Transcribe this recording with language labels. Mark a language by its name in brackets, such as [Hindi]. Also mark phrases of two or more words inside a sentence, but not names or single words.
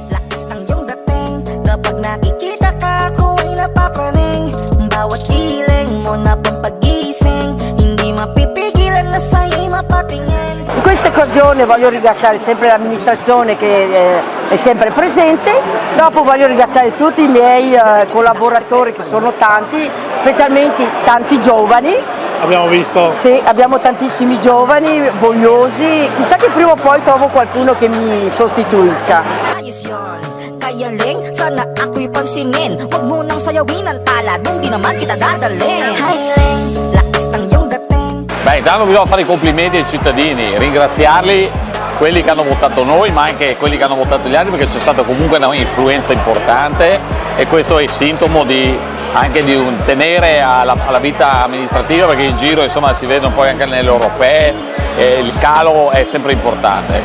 [Italian] In questa occasione voglio ringraziare sempre l'amministrazione che è sempre presente, dopo voglio ringraziare tutti i miei collaboratori che sono tanti, specialmente tanti giovani. Abbiamo visto? Sì, abbiamo tantissimi giovani, vogliosi, chissà che prima o poi trovo qualcuno che mi sostituisca. [Filipino] Kaya Ling, sana ako'y pansinin. Huwag mo nang sayawin ang tala, nung di naman kita dadalhin. Hi Ling, lakas ng iyong dating. [Italian] Beh, intanto bisogna fare i complimenti ai cittadini, ringraziarli, quelli che hanno votato noi, ma anche quelli che hanno votato gli altri, perché c'è stata comunque un'influenza importante e questo è il sintomo anche di tenere alla vita amministrativa, perché in giro insomma si vede un po' anche nelle europee, il calo è sempre importante.